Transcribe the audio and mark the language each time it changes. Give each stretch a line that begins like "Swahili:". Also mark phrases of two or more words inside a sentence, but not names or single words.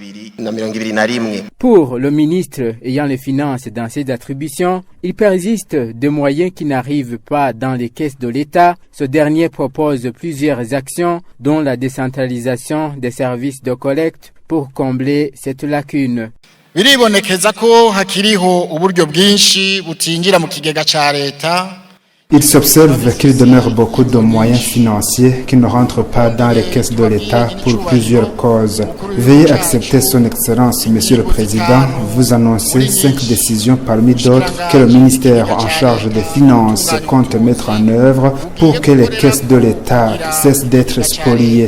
French: Pour le ministre ayant les finances dans ses attributions, il persiste des moyens qui n'arrivent pas dans les caisses de l'État. Ce dernier propose plusieurs actions, dont la décentralisation des services de collecte pour combler cette lacune.
Rundi: Biribonekeza ko hakiriho uburyo bwinshi butinjira mu kigega ca leta.
French: Il s'observe qu'il demeure beaucoup de moyens financiers qui ne rentrent pas dans les caisses de l'État pour plusieurs causes. Veuillez accepter son Excellence, Monsieur le Président, vous annoncer 5 décisions parmi d'autres que le ministère en charge des Finances compte mettre en œuvre pour que les caisses de l'État cessent d'être spoliées.